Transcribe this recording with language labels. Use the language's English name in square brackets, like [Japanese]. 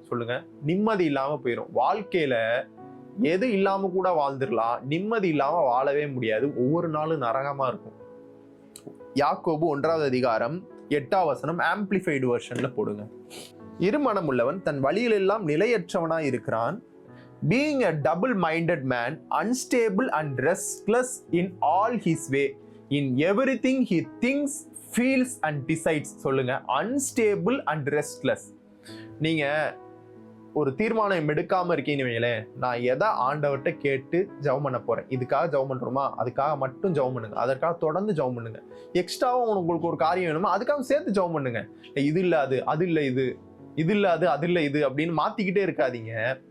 [Tamil] சொல்லுங்க, நிம்மதி இல்லாம போயிடும். வாழ்க்கையில எது இல்லாம கூட வாழ்ந்துடலாம், நிம்மதி இல்லாம வாழவே முடியாது. ஒவ்வொரு நாளும் நரகமா இருக்கும். யாக்கோபு 1வது அதிகாரம் 8வது வசனம் ஆம்பிளிஃபைடு வெர்ஷன்ல போடுங்க. இருமனம் உள்ளவன் தன் வழியிலெல்லாம் நிலையற்றவனாய் இருக்கிறான். [English] Being a double-minded man, unstable and restless in all his way. In everything he thinks, feels and decides. [Tamil] சொல்லுங்க, [English] unstable and restless. [Tamil] நீங்க ஒரு தீர்மானம் எடுக்காம இருக்கீங்கன்னு, நான் எதை ஆண்டவர்கிட்ட கேட்டு ஜெபம் பண்ண போறேன், இதுக்காக ஜெபம் பண்றோமா, அதுக்காக மட்டும் ஜெபம் பண்ணுங்க, அதற்காக தொடர்ந்து ஜெபம் பண்ணுங்க. எக்ஸ்ட்ராவும் உங்களுக்கு ஒரு காரியம் வேணுமா, அதுக்காக சேர்த்து ஜெபம் பண்ணுங்க. இது இல்ல அது, அது இல்ல இது, இது இல்ல அது, அது இல்ல இது அப்படின்னு மாத்திக்கிட்டே இருக்காதீங்க.